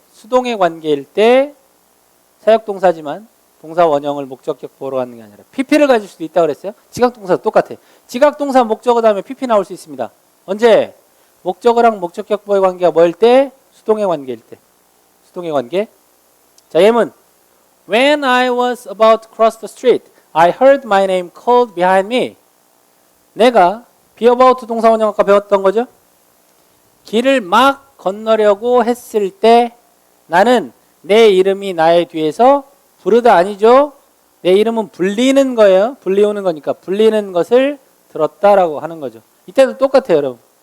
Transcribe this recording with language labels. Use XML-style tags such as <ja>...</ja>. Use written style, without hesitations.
<ko>수동의 관계일 때 사역동사지만 동사 원형을 목적격 보호로 갖는 게 아니라 pp를 가질 수도 있다고 그랬어요. 지각동사도 똑같아. 지각동사 목적어 다음에 pp 나올 수 있습니다. 언제? 목적어랑 목적격 보호의 관계가 뭐일 때? 수동의 관계일 때. 수동의 관계. 자, 예문.</ko> <en>When I was about to cross the street, I heard my name called behind me.</en> <ko>내가 be about 동사 원형 아까 배웠던 거죠? 길을 막 건너려고 했을 때 나는 내 이름이 나의 뒤에서 부르다 아니죠? 내 이름은 불리는 거예요. 불리우는 거니까 불리는 것을 들었다라고 하는 거죠. 이때도 똑같아요, 여러분.</ko>